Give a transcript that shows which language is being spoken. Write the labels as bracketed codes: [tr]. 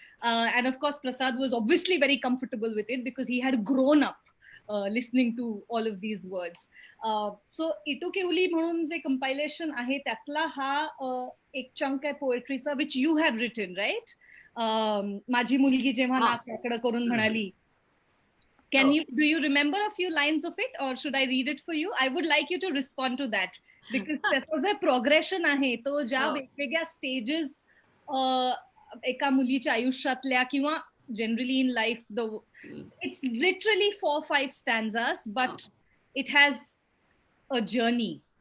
[en] And of course, Prasad was obviously very comfortable with it because he had grown up listening to all of these words. [mr] So Itu Keuli म्हणून जे compilation आहे त्यातला हा एक chunk आहे पोएट्रीचा [en] which you have written, right? [mr] माझी मुलगी जेव्हा नाक वाकडं करून म्हणाली. [en] Do you remember a few lines of it or should I read it for you? I would like you to respond to that because [mr] त्याचा जे progression आहे तो ज्या वेगवेगळ्या stages एका मुलीच्या आयुष्यातल्या किंवा generally [en] In life it's literally 4-5 stanzas but it has a journey.